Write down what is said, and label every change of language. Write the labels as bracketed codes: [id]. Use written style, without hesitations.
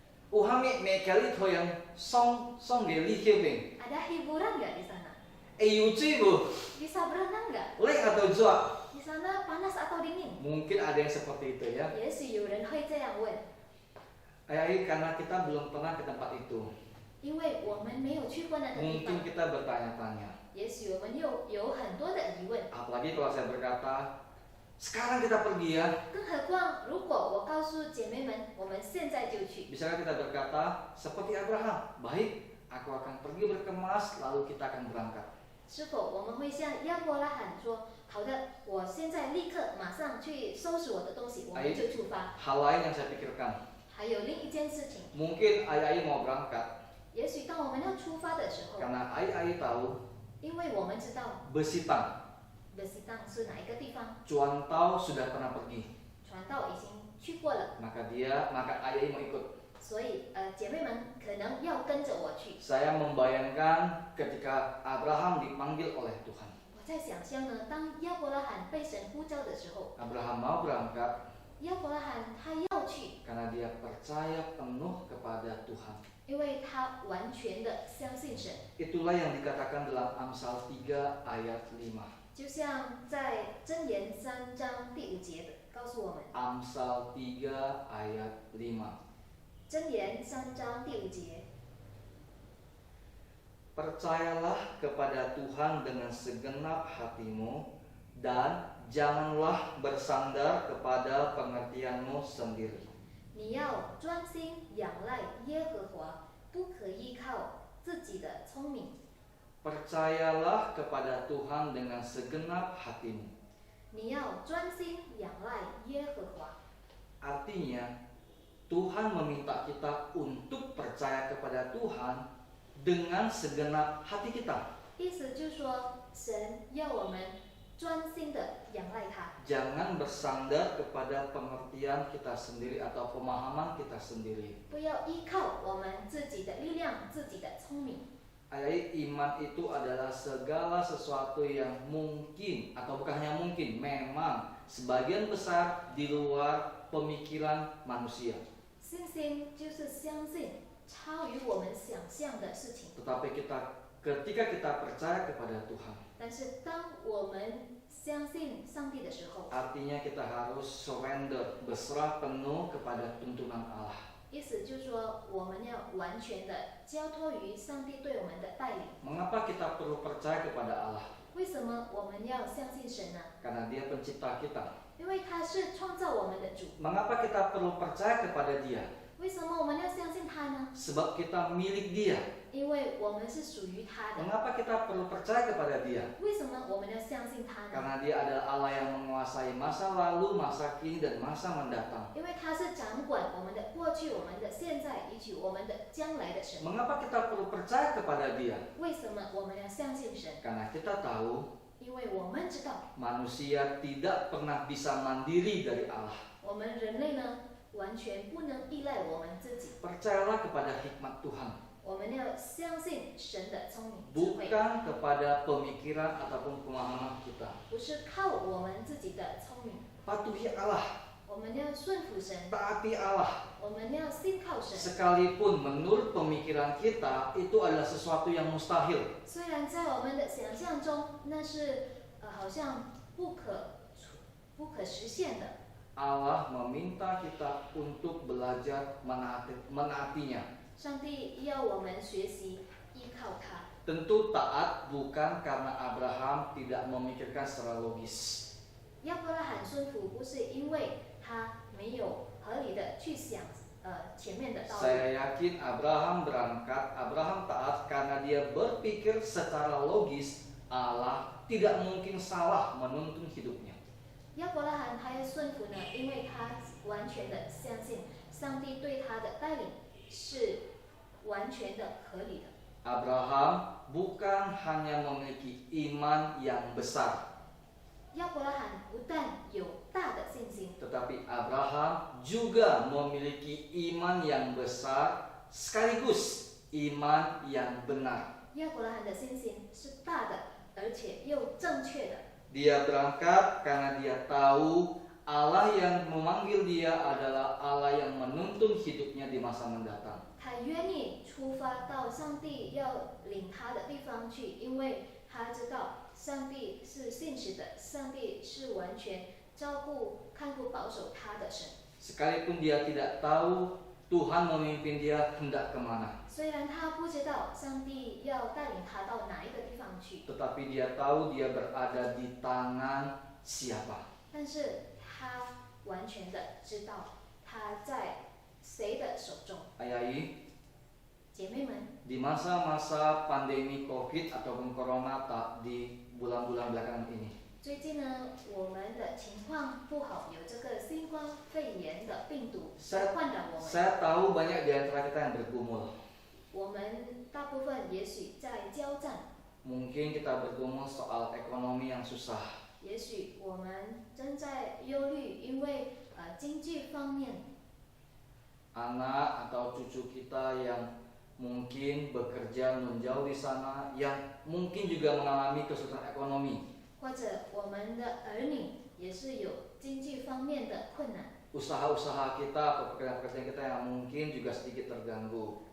[id] Uhami mekali to yang song geli kebeng. Ada hiburan nggak di sana? Yuci bu, Bisa berenang nggak? lek atau jua? Di sana panas atau dingin? Mungkin ada yang seperti itu ya. [zh] 也许有人会这样问， [id] Ai karena kita belum pernah ke tempat itu. [zh] 因为我们没有去过那个地 [id] Mungkin [zh] 方， [id] kita bertanya-tanya. [zh] 也许我们有很多的疑问。 [id] Apalagi kalau saya berkata, sekarang kita pergi ya. [zh] 更何况，如果我告诉姐妹们，我们现在就去， [id] Bisakah kita berkata seperti Abraham? Baik, aku akan pergi berkemas, lalu kita akan berangkat. [zh] 是否我们会像亚伯拉罕说：“好的，我现在立刻马上去收拾我的东西，我们就出发。 [id] Hal lain yang saya pikirkan, ” [zh] 还有另一件事情， [id] mungkin Ai mau berangkat [zh] 也许当我们要出发的时候， [id] karena Ai tahu [zh] 因为我们知道 [id] Besitang, [zh] Besitang 是哪一个地方， [id] Cuantau sudah pernah pergi, [zh] 传道已经去过了， [id] maka Ai mau ikut. [zh] 所以姐妹们可能要跟着我去。 [id] Saya membayangkan ketika Abraham dipanggil oleh Tuhan. [zh] 我在想象呢，当亚伯拉罕被神呼召的时候， [id] Abraham mau berangkat [zh] 亚伯拉罕他要去， [id] karena dia percaya penuh kepada Tuhan. [zh] 因为他完全的相信神。 [id] Itulah yang dikatakan dalam Amsal 3 ayat 5. [zh] 就像在箴言3章第5节的告诉我们， [id] Amsal 3 ayat 5. [zh] 箴言3章第5节， [id] Percayalah kepada Tuhan dengan segenap hatimu dan janganlah bersandar kepada pengertianmu sendiri. [zh] 你要专心仰赖耶和华，不可依靠自己的聪明。 [id] Percayalah kepada Tuhan dengan segenap hatimu. [zh] 你要专心仰赖耶和华， [id] Artinya Tuhan meminta kita untuk percaya kepada Tuhan dengan segenap hati kita. [zh] 意思就是说，神要我们专心的仰赖他， [id] Jangan bersandar kepada pengertian kita sendiri atau pemahaman kita sendiri. [zh] 不要依靠我们自己的力量、自己的聪明。 [id] Ayat iman itu adalah segala sesuatu yang mungkin atau bukan hanya mungkin, memang sebagian besar di luar pemikiran manusia. [zh] 信心就是相信超于我们想象的事情。 [id] Tetapi ketika kita percaya kepada Tuhan, [zh] 但是当我们相信上帝的时候， [id] artinya kita harus surrender, berserah penuh kepada tuntunan Allah. [zh] 意思就是说，我们要完全的交托于上帝对我们的带领。 [id] Mengapa kita perlu percaya kepada Allah? [zh] 为什么我们要相信神呢？ [id] Karena Dia pencipta kita. [zh] 因为他是创造我们的主。 [id] Mengapa kita perlu percaya kepada Dia? [zh] 为什么我们要相信他呢？ [id] Sebab kita milik Dia. [zh] 因为我们是属于他的。 [id] Mengapa kita perlu percaya kepada Dia? [zh] 为什么我们要相信他呢？ [id] Karena Dia adalah Allah yang menguasai masa lalu, masa kini, dan masa mendatang. [zh] 因为他是掌管我们的过去、我们的现在以及我们的将来的神。 [id] Mengapa kita perlu percaya kepada Dia? [zh] 为什么我们要相信神？ [id] Karena kita tahu [zh] 因为我们知道， [id] manusia tidak pernah bisa mandiri dari Allah. [zh] 我们人类呢，完全不能依赖我们自己。 [id] Percayalah kepada hikmat Tuhan. [zh] 我们要相信神的聪明智慧， [id] bukan kepada pemikiran ataupun pemahaman kita. [zh] 不是靠我们自己的聪明， [id] Patuhi Allah, [zh] 我们要顺服神， [id] taati Allah. [zh] 我们要信靠神。 [id] Sekalipun menurut pemikiran kita itu adalah sesuatu yang mustahil. [zh] 虽然在我们的想象中，那是好像不可实现的， [id] Allah meminta kita untuk belajar menaatinya. [zh] 上帝要我们学习依靠他。 [id] Tentu taat bukan karena Abraham tidak memikirkan secara logis. [zh] 亚伯拉罕顺服不是因为他没有合理的去想前面的道路。 [id] Saya yakin Abraham taat karena dia berpikir secara logis Allah tidak mungkin salah menuntun hidupnya. [zh] 亚伯拉罕他要顺服呢，因为他完全的相信上帝对他的带领是完全的合理的。 [id] Abraham bukan hanya memiliki iman yang besar, [zh] 亚伯拉罕不但有大的信心， [id] tetapi Abraham juga memiliki iman yang besar sekaligus iman yang benar. [zh] 亚伯拉罕的信心是大的，而且又正确的。 [id] Dia berangkat karena dia tahu Allah yang memanggil dia adalah Allah yang menuntun hidupnya di masa mendatang. [zh] 他愿意出发到上帝要领他的地方去，因为他知道上帝是信实的，上帝是完全照顾、看顾、保守他的神。 [id] Sekalipun dia tidak tahu Tuhan memimpin dia hendak kemana, [zh] 虽然他不知道上帝要带领他到哪一个地方去， [id] tetapi dia tahu dia berada di tangan siapa. [zh] 但是他完全的知道他在谁的手中。 [id] Ayai, [zh] 姐妹们， [id] di masa-masa pandemi COVID ataupun Corona di bulan-bulan belakangan ini, [zh] 最近呢，我们的情况不好，有这个新冠肺炎的病毒患扰我们。 [id] saya tahu banyak di antara kita yang bergumul. [zh] 我们大部分也许在交战， [id] Mungkin kita bergumul soal ekonomi yang susah. [zh] 也许我们正在忧虑，因为经济方面， [id] Anak atau cucu kita yang mungkin bekerja menjauh di sana, yang mungkin juga mengalami kesulitan ekonomi. [zh] 或者我们的儿女也是有经济方面的困难， [id] Usaha-usaha kita atau pekerjaan-pekerjaan kita yang mungkin juga sedikit terganggu.